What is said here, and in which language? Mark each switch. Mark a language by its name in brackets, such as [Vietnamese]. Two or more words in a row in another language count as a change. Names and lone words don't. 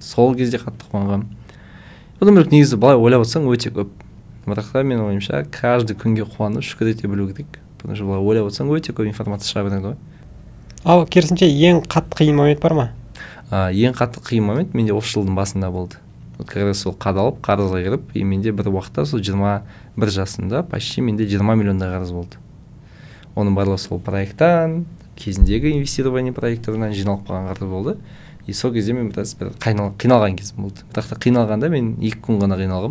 [Kazakh] Сол кезде қатты қуанғам. Одан бөлек негізі былай ойлап отырсаң өте көп. Бірақ та менің ойымша каждый күнге қуанып шүкір ете білу керек. [Russian] Потому что [Kazakh] былай ойлап отырсаң өте көп информация шыға береді ғой. Ал керісінше ең қатты қиын момент бар ма? Ең қатты қиын момент менде осы жылдың басында болды. [Russian] Вот как раз [Kazakh] сол қадалып, қарызға кіріп, и менде бір уақытта сол 21 жасымда почти менде 20 миллиондай қарыз болды. Оның барлығы сол проекттан, кезіндегі инвестирование проекттарынан жиналып қалған қарыз болды. И сол кезде мен біраз қиналған кезім болды. Бірақ та қиналғанда мен 2 күн ғана қиналғам.